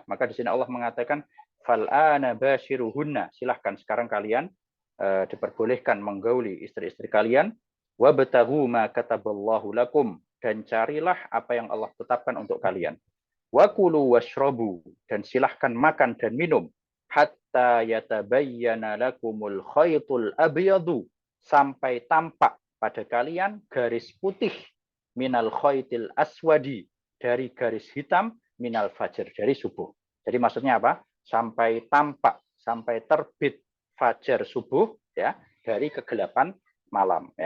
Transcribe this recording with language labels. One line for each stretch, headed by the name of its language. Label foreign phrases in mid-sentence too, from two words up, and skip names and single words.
Indonesian: Maka di sini Allah mengatakan
Arabic: فالآن باشروهن,
Indonesian: silahkan sekarang kalian diperbolehkan menggauli istri-istri kalian,
Arabic: وابتغوا ما كتب الله لكم,
Indonesian: dan carilah apa yang Allah tetapkan untuk kalian.
Arabic: وكلوا واشربوا,
Indonesian: dan silahkan makan dan minum,
Arabic: حتى يتبين لكم الخيط الأبيض,
Indonesian: sampai tampak pada kalian garis putih,
Arabic: من الخيط الأسود,
Indonesian: dari garis hitam,
Arabic: من الفجر,
Indonesian: dari subuh. Jadi maksudnya apa? Sampai tampak, sampai terbit fajar subuh ya, dari kegelapan malam ya.